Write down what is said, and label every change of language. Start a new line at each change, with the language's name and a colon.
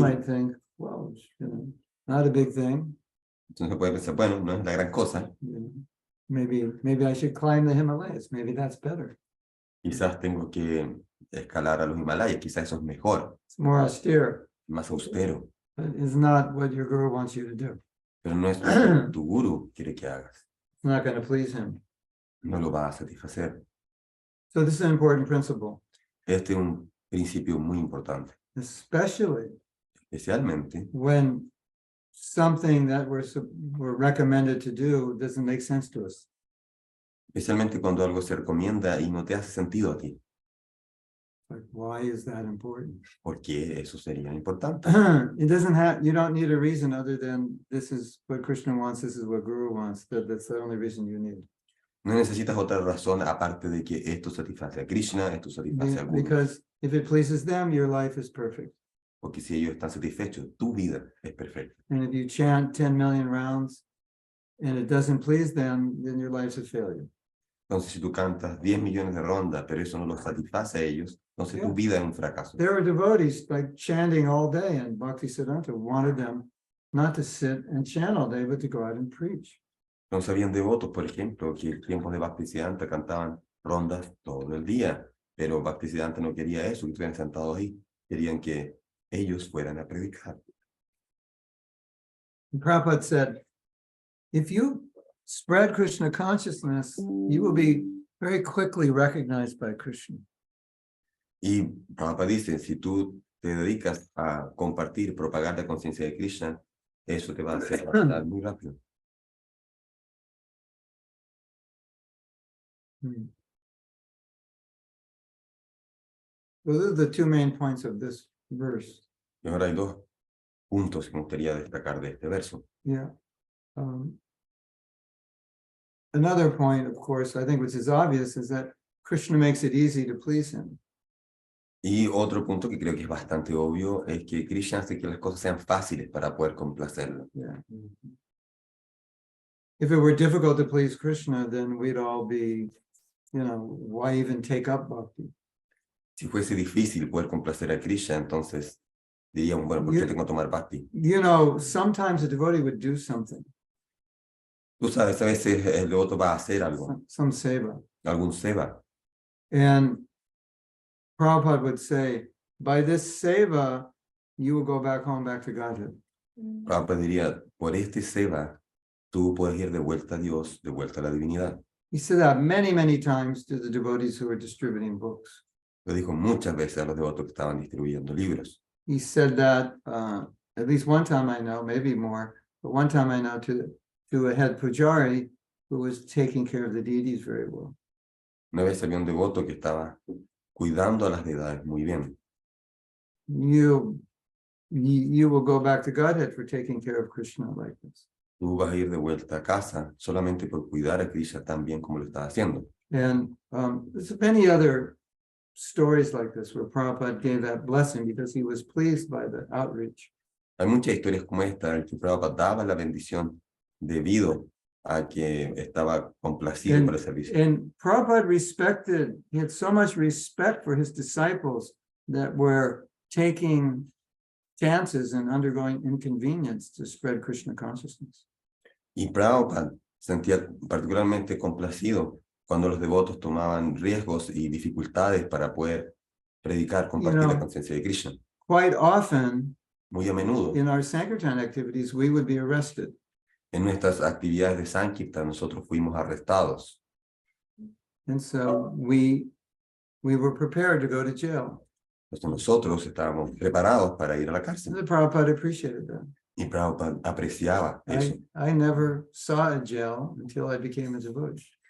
English: might think, well, not a big thing.
Spanish: Entonces se puede pensar, bueno, no es la gran cosa.
English: Maybe I should climb the Himalayas. Maybe that's better.
Spanish: Quizás tengo que escalar a los Himalayas, quizás eso es mejor,
English: It's more austere.
Spanish: más austero,
English: But it's not what your guru wants you to do.
Spanish: pero no es lo que tu guru quiere que hagas.
English: It's not going to please him.
Spanish: No lo va a satisfacer.
English: So this is an important principle,
Spanish: Este es un principio muy importante,
English: especially
Spanish: especialmente
English: when something that we're recommended to do doesn't make sense to us.
Spanish: especialmente cuando algo se recomienda y no te hace sentido a ti.
English: Like, why is that important?
Spanish: ¿Por qué eso sería importante?
English: It doesn't have, you don't need a reason other than this is what Krishna wants, this is what Guru wants. That's the only reason you need.
Spanish: No necesitas otra razón aparte de que esto satisface a Krishna, esto satisface a Guru.
English: Because if it pleases them, your life is perfect.
Spanish: Porque si ellos están satisfechos, tu vida es perfecta.
English: And if you chant 10 million rounds and it doesn't please them, then your life's a failure.
Spanish: Entonces, si tú cantas 10 millones de rondas, pero eso no los satisface a ellos, entonces tu vida es un fracaso.
English: There were devotees like chanting all day, and Bhaktisiddhanta wanted them not to sit and chant all day, but to go out and preach.
Spanish: Entonces, habían devotos, por ejemplo, que en tiempos de Bhaktisiddhanta cantaban rondas todo el día, pero Bhaktisiddhanta no quería eso, que estuvieran sentados ahí. Querían que ellos fueran a predicar.
English: And Prabhupada said, if you spread Krishna consciousness, you will be very quickly recognized by Krishna.
Spanish: Y Prabhupada dice, si tú te dedicas a compartir, propagar la conciencia de Krishna, eso te va a hacer avanzar muy rápido.
English: Those are the two main points of this verse.
Spanish: Y ahora hay dos puntos que me gustaría destacar de este verso.
English: Yeah. Another point, of course, I think which is obvious, is that Krishna makes it easy to please him.
Spanish: Y otro punto que creo que es bastante obvio es que Krishna hace que las cosas sean fáciles para poder complacerlo.
English: Yeah. If it were difficult to please Krishna, then we'd all be, why even take up bhakti?
Spanish: Si fuese difícil poder complacer a Krishna, entonces diríamos, bueno, ¿por qué tengo que tomar bhakti?
English: Sometimes a devotee would do something,
Spanish: Tú sabes, a veces el devoto va a hacer algo,
English: some seva.
Spanish: algún seva.
English: And Prabhupada would say, by this seva, you will go back home, back to Godhead.
Spanish: Prabhupada diría, por este seva, tú puedes ir de vuelta a Dios, de vuelta a la divinidad.
English: He said that many, many times to the devotees who were distributing books.
Spanish: Lo dijo muchas veces a los devotos que estaban distribuyendo libros.
English: He said that at least one time I know, maybe more, but one time I know to a head pujari who was taking care of the deities very well.
Spanish: Una vez había un devoto que estaba cuidando a las deidades muy bien.
English: You will go back to Godhead for taking care of Krishna like this.
Spanish: Tú vas a ir de vuelta a casa solamente por cuidar a Krishna tan bien como lo estás haciendo.
English: And there's many other stories like this where Prabhupada gave that blessing because he was pleased by the outreach.
Spanish: Hay muchas historias como esta en que Prabhupada daba la bendición debido a que estaba complacido por el servicio.
English: And Prabhupada he had so much respect for his disciples that were taking chances and undergoing inconvenience to spread Krishna consciousness.
Spanish: Y Prabhupada sentía particularmente complacido cuando los devotos tomaban riesgos y dificultades para poder predicar, compartir la conciencia de Krishna.
English: Quite often,
Spanish: muy a menudo,
English: in our Sankirtan activities, we would be arrested.
Spanish: En nuestras actividades de Sankirtan, nosotros fuimos arrestados.
English: And so we were prepared to go to jail.
Spanish: Entonces nosotros estábamos preparados para ir a la cárcel.
English: The Prabhupada appreciated that.
Spanish: Y Prabhupada apreciaba eso.
English: I never saw a jail until I became a devotee.